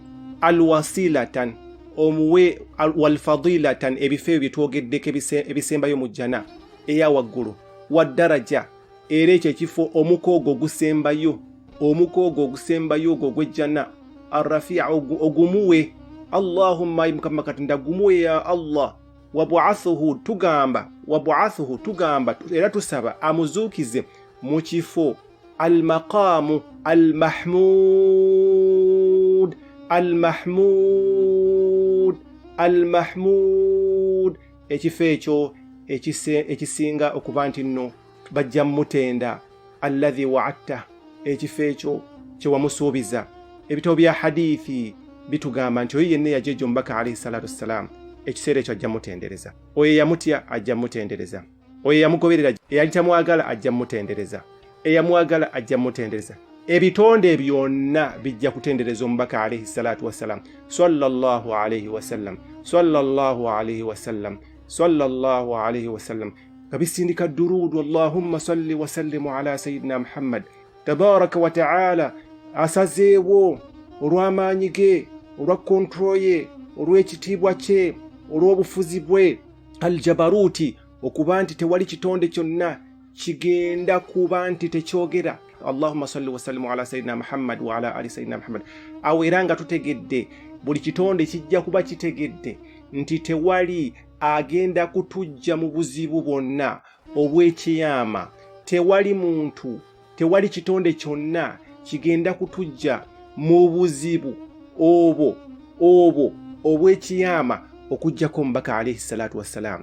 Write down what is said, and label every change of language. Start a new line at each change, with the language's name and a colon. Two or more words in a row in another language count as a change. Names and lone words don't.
Ganda: Alwasilatan, omuwe walfadilatan, ebifo ebyo byetwogeddeko ebisembayo mu jjana eya waggulu, waddaraja, era ekyo ekifo omukoogo ogusembayo ogwo gw'ejjana, arrafi'a ogumuwe. Allahumma ayi mukama Katonda gumuwe
Arabic: يا الله.
Ganda: Wab'athuhu, tugamba era tusaba amuzuukize mu kifo
Arabic: المقام المحمود,
Ganda: ekifo ekyo ekisinga okuba nti nno bajja mutenda.
Arabic: الذي وعدته,
Ganda: ekifo ekyo kye wamusuubiza. ebitabo bya hadithi bitugamba nti oyo yenna yajejo omubaka
Arabic: عليه الصلاة والسلام
Ganda: ekiseera ekyo ajja mutendereza, oyo yamutya ajja mutendereza, oyo yamugoberera eyali tamwagala ajja mutendereza, eyamwagala ajja mutendereza. Ebitonde byonna bijja kutendereza omubaka
Arabic: عليه الصلاة والسلام صلى الله عليه وسلم صلى الله عليه وسلم صلى الله alayhi wasallam sallallahu عليه وسلم
Ganda: kabisindika durudu
Arabic: اللهم صل وسلم على سيدنا محمد تبارك وتعالى
Ganda: asazeewo olw'amaanyi ge, olwa kontrol ye, olw'ekitiibwa kye, olw'obufuzi bwe aljabaruti, okuba nti tewali kitonde kyonna kigenda kuba nti tekyogera
Arabic: اللهم صل وسلم على سيدنا محمد وعلى آل سيدنا محمد.
Ganda: Awo era nga tutegedde buli kitonde kijja kuba kitegedde nti tewali agenda kutujja mu buzibu bwonna obw'ekiyama, tewali muntu, tewali kitonde kyonna kigenda kutujja mu buzibu obwo obw'ekiyama okujjako omubaka
Arabic: عليه الصلاة والسلام.